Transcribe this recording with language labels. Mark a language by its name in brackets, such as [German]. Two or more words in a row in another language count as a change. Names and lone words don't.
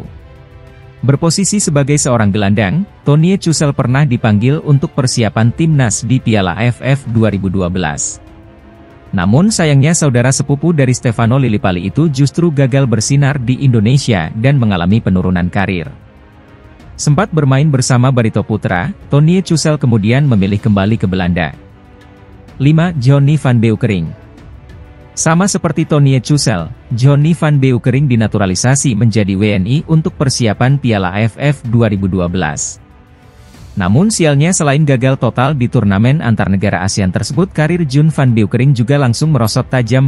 [Indonesian] Berposisi sebagai seorang gelandang, Tonye Chusel pernah dipanggil untuk persiapan timnas di Piala AFF 2012. Namun sayangnya saudara sepupu dari Stefano Lillipali itu justru gagal bersinar di Indonesia dan mengalami penurunan karir. Sempat bermain bersama Barito Putra, Tonye Chusel kemudian memilih kembali ke Belanda. 5. Johnny van Beukering. Sama seperti Tonye Chusel, Johnny van Beukering dinaturalisasi menjadi WNI untuk persiapan Piala AFF 2012. Namun sialnya selain gagal total di turnamen antar negara ASEAN tersebut, karir John van Beukering juga langsung merosot tajam.